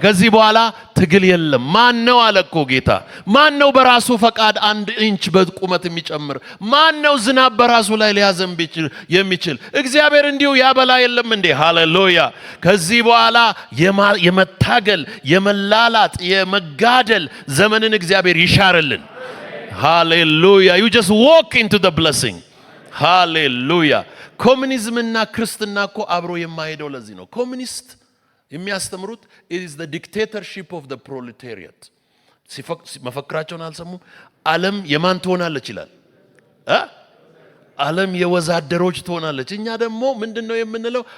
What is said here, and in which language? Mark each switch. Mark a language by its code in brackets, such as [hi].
[am] ከዚህ በኋላ ትግል የለም። ማን ነው አለኮ ጌታ? ማን ነው በራሱ ፈቃድ 1 ኢንች በቁመት የሚጨምር? ማን ነው ዝናብ በራሱ ላይ ሊያዘንብ የሚችል? እግዚአብሔር እንዲሁ ያበላ የለም እንዴ? ሃሌሉያ! ከዚህ በኋላ የመታገል የመላላጥ የመጋደል ዘመንን እግዚአብሔር ይሻርልን። ሃሌሉያ! [en] you just walk into the blessing። ሃሌሉያ! [am] ኮሙኒዝምና ክርስትና እኮ አብሮ የማይሄደው ለዚህ ነው። ኮሙኒስት የሚያስተምሩት [en] it is the dictatorship of the proletariat። [am] መፈክራቸውን አልሰሙም? ዓለም የማን ትሆናለች ይላል? ዓለም የወዛደሮች ትሆናለች። እኛ ደግሞ ምንድነው የምንለው?